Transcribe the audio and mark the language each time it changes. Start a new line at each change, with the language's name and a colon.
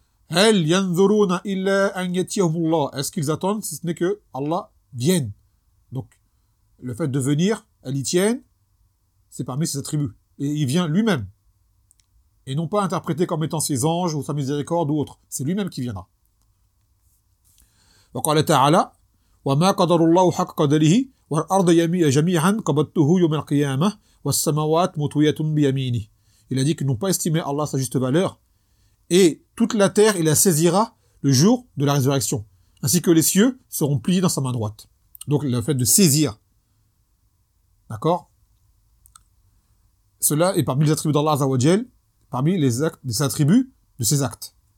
Arabic: Hal yanzuruna illa an yatiyahum Allah.
French: Est-ce qu'ils attendent si ce n'est que Allah vienne? Donc le fait de venir, al-itiyan, c'est parmi ses attributs. Et il vient lui-même. Et non pas interprété comme étant ses anges ou sa miséricorde ou autre. C'est lui-même qui viendra.
Arabic: Donc Allah Ta'ala, وَمَا قَدَرُ اللَّهُ حَقَّ قَدَرِهِ وَالْأَرْضَ جَمِيعًا قَبَضْتُهُ يَوْمَ الْقِيَامَةِ وَالسَّمَوَاتُ مُطْوِيَّةٌ بِيَمِينِهِ.
French: Il a dit qu'ils n'ont pas estimé Allah sa juste valeur. Et toute la terre, il la saisira le jour de la résurrection. Ainsi que les cieux seront pliés dans sa main droite. Donc le fait de saisir. D'accord? Cela est parmi les attributs d'Allah Azzawajal. Parmi les actes, les attributs de ses actes.